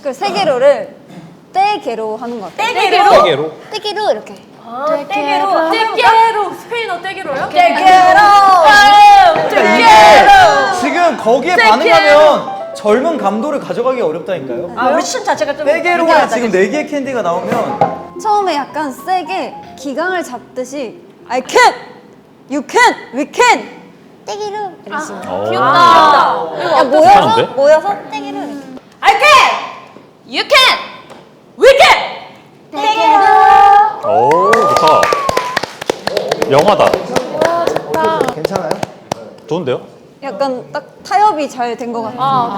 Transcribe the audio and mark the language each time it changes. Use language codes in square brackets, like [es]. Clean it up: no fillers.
[ko] 그 세계로를 떼게로 하는 것 같아요. 떼게로? 떼게로 이렇게. 떼게로. 떼게로 스페인어 떼게로요? 떼게로. 지금 거기에 반응하면 젊은 감도를 가져가기 어렵다니까요. 우리 춤 자체가 좀 세계로에 불쾌하다, 지금 그치? 4개의 캔디가 나오면 처음에 약간 세게 기강을 잡듯이 [en] I can, you can, we can. [ko] 떼기로 이러시면 귀엽다. 야, 모여서 떼기로 이렇게. [en] I can. You can. We can. [ko] 떼기로. 오, 좋다. 영화다. 괜찮아요? 좋은데요? 약간 딱 타협이 잘 된 것 같아요.